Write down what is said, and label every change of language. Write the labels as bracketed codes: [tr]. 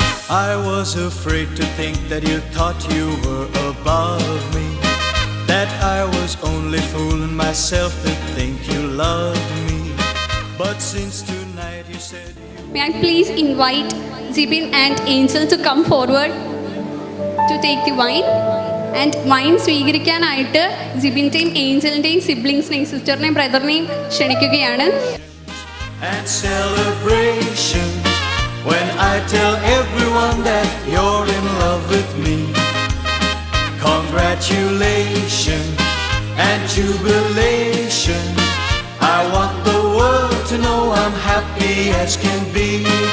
[en] I was afraid to think that you thought you were above me, that I was only fooling myself to think you loved me. But since tonight you said you... May I please invite Zibin and Angel to come forward to take the wine. [ml] And wine സ്വീകരിക്കാനായിട്ട് ജിബിൻ്റെയും ഏഞ്ചലിൻ്റെയും സിബ്ലിങ്സിനെയും സിസ്റ്ററിനെയും ബ്രദറിനെയും ക്ഷണിക്കുകയാണ്. [en] And celebration when I tell everyone that you're in love with me. Congratulations and jubilation. I want the world to know I'm happy as can be.